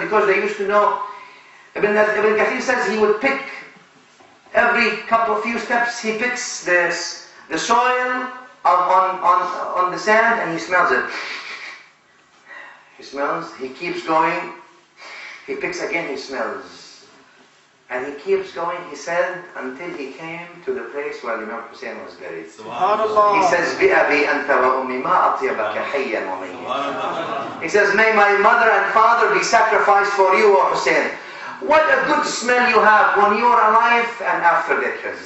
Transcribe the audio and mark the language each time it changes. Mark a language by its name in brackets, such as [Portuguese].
[English] Because they used to know. Ibn Kathir says he would pick every few steps, he picks the soil on the sand and he smells it. He smells, he keeps going, he picks again, he smells. And he keeps going, he said, until he came to the place where Imam Hussein was buried. Subhanallah. [Arabic] He says, بِأَبِي أَنْتَ وَأُمِّي مَا أَطْيَبَكَ حَيًّا وَمَيًّا. [English] He says, may my mother and father be sacrificed for you, O Hussein. What a good smell you have when you're alive and after death.